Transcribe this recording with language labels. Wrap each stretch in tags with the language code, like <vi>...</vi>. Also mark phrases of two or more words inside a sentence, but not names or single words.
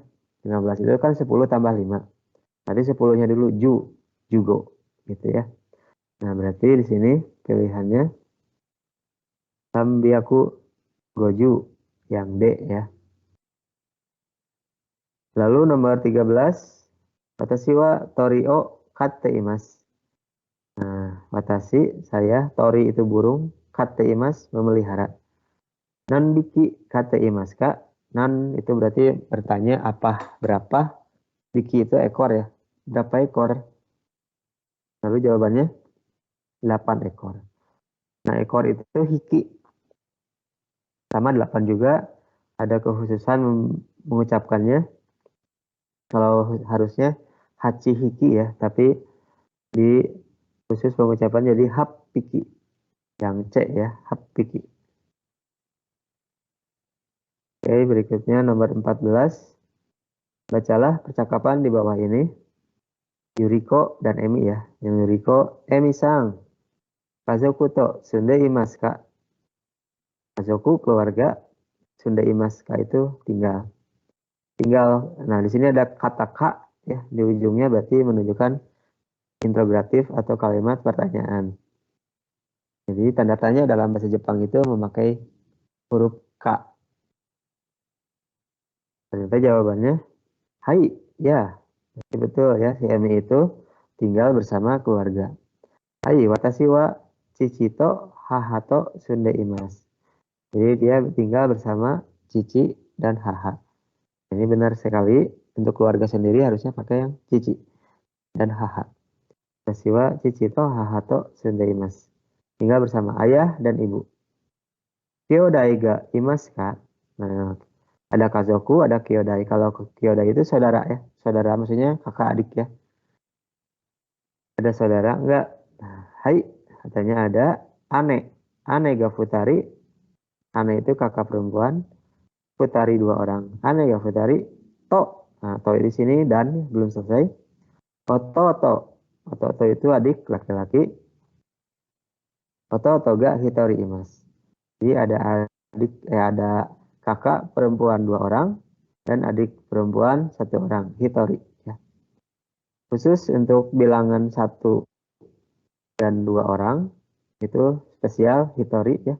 <id>15 itu kan 10 tambah 5. Tadi 10-nya dulu ju. Jugo. Gitu ya. Nah, berarti di sini pilihannya</id> <ja>三百五十.</ja> <id>Yang D ya. Lalu nomor 13.</id> <ja>私は鳥を飼っています.</ja> <id>Nah, watashi, saya, tori itu burung,</id> <ja>飼っています, memelihara. 何匹飼っています,</ja> <id>Kak. Nan itu berarti bertanya apa, berapa. Biki itu ekor ya. Berapa ekor? Lalu jawabannya 8 ekor. Nah, ekor itu hiki. Sama 8 juga. Ada kekhususan mengucapkannya. Kalau harusnya</id> <ja>八匹</ja> <id>ya. Tapi di khusus pengucapan jadi</id> <ja>八匹.</ja> <id>Yang C ya,</id> <ja>八匹.</ja> <id>Oke, berikutnya nomor 14. Bacalah percakapan di bawah ini. Yuriko dan Emi ya. Yang Yuriko, Emi-sang,</id> <ja>家族と住んでいますか.</ja> <id>Kazoku keluarga,</id> <ja>住んでいますか</ja> <id>itu tinggal. Tinggal. Nah, di sini ada kata ka ya di ujungnya berarti menunjukkan interrogatif atau kalimat pertanyaan. Jadi tanda tanya dalam bahasa Jepang itu memakai huruf ka. Ternyata jawabannya hai, ya. Betul ya, si Emi itu tinggal bersama keluarga.</id> <ja>Hai, 私は父と母と住んでいます.</ja> <id>Jadi dia tinggal bersama cici dan haha. Ini benar sekali, untuk keluarga sendiri harusnya pakai yang cici dan haha.</id> <ja>私は父と母と住んでいます.</ja> <id>Tinggal bersama ayah dan ibu.</id> <ja>兄弟がいますか?</ja> <id>Nah, ada kazoku, ada kyodai. Kalau kyodai itu saudara ya. Saudara maksudnya kakak adik ya. Ada saudara enggak? Nah, hai, katanya ada. Ane.</id> <ja>姉が二人.</ja> <id>Ane itu kakak perempuan. Futari 2 orang.</id> <ja>姉が二人.</ja> <id>To. Nah, to di sini dan belum selesai. Oto. Oto itu adik laki-laki.</id> <ja>弟が一人います.</ja> <id>Jadi ada kakak perempuan 2 orang dan adik perempuan 1 orang. Hitori ya. Khusus untuk bilangan 1 dan 2 orang itu spesial hitori ya.</id>